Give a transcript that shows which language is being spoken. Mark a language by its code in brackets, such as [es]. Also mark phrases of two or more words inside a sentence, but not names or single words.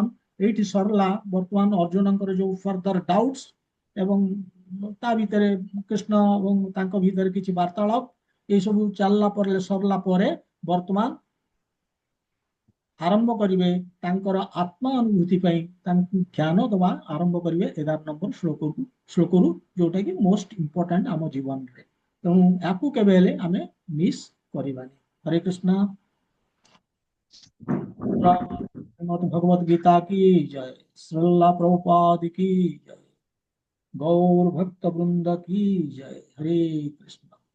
[or] ଏଇଠି ସରିଲା ବର୍ତ୍ତମାନ ଅର୍ଜୁନଙ୍କର ଯୋଉ [en] further doubts, [or] ଏବଂ ତା ଭିତରେ କୃଷ୍ଣ ଏବଂ ତାଙ୍କ ଭିତରେ କିଛି ବାର୍ତ୍ତାଳାପ, ଏଇ ସବୁ ଚାଲିଲା ପରେ ସରିଲା ପରେ ବର୍ତ୍ତମାନ ଆରମ୍ଭ କରିବେ ତାଙ୍କର ଆତ୍ମା ଅନୁଭୂତି ପାଇଁ ତାଙ୍କୁ ଜ୍ଞାନ ଦେବା ଆରମ୍ଭ କରିବେ 11 ନମ୍ବର ଶ୍ଲୋକରୁ, ଯୋଉଟା କି [en] most important [or] ଆମ ଜୀବନରେ। ତେଣୁ ୟାକୁ କେବେ ହେଲେ ଆମେ ମିସ୍ କରିବାନି। ହରେ କୃଷ୍ଣ। [hi] भगवत गीता की जय, श्रीला प्रभुपाद की जय, गौर भक्त वृंद की जय। हरे कृष्ण।